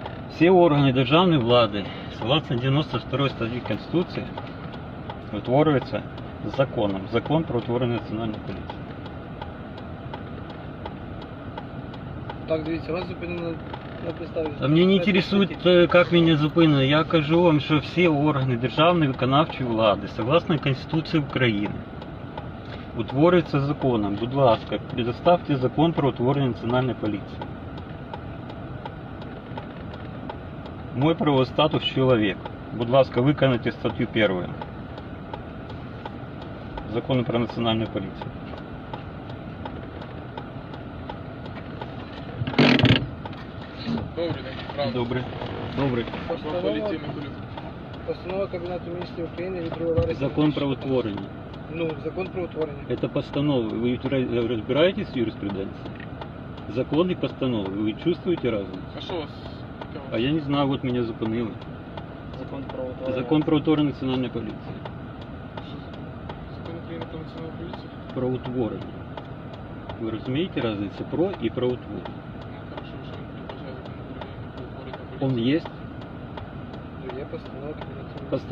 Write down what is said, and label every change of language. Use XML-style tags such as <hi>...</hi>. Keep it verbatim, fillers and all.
<uk>Все органи державної влади, согласно дев'яносто другій статті Конституції, утворюються законом. Закон про утворення національної поліції. так, дивіться, вас зупинено на підставі.</uk> <ru>А Мне не интересует, э, как меня зупинили.</ru> <uk>Я кажу вам, що всі органи державної виконавчої влади, согласно Конституції України, утворюються законом. Будь ласка, предоставте закон про утворення національної поліції. Мой правовий статус чоловік. Будь ласка, виконайте статтю першу Закону про національну поліцію. Добрий день, правда. Добре. Добре. Просто летим і курю. Постанова Кабінету Міністрів України від другого вересня. Закон про утворення. Ну, закон про утворення.</uk> <ru>Это постанова. Вы ра- разбираетесь в юриспруденции? Закон и постанова. Вы чувствуете разницу?</ru> <uk>А що у вас?</uk> <ru>А я не знаю, вот меня зупинили.</ru> <uk>Закон про утворення. Закон про утворення національної поліції. Закон України про національну поліцію? Про утворення. Ви розумієте разницю про і про утворення? Ну, хорошо, що він передбачає закон України про утворення</uk> <ru>Он</ru> <uk>поліції.</uk> <ru>есть.</ru> <uk>Ну, є постанова Кабінету Міністрів.</uk>